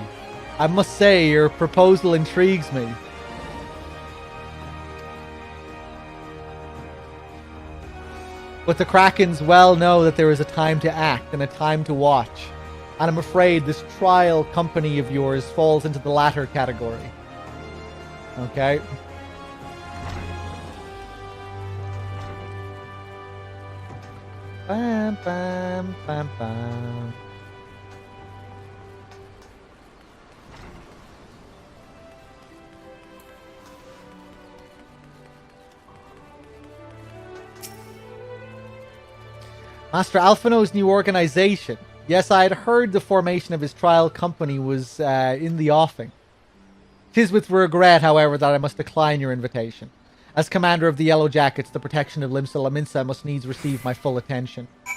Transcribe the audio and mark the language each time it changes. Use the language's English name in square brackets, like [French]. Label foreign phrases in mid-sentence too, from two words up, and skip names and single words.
[English] I must say, your proposal intrigues me. But the Krakens well know that there is a time to act and a time to watch. And I'm afraid this trial company of yours falls into the latter category. Okay. Bam, bam, bam, bam. Master Alphino's new organization. Yes, I had heard the formation of his trial company was in the offing. 'Tis with regret, however, that I must decline your invitation. As commander of the Yellow Jackets, the protection of Limsa Lominsa must needs receive my full attention.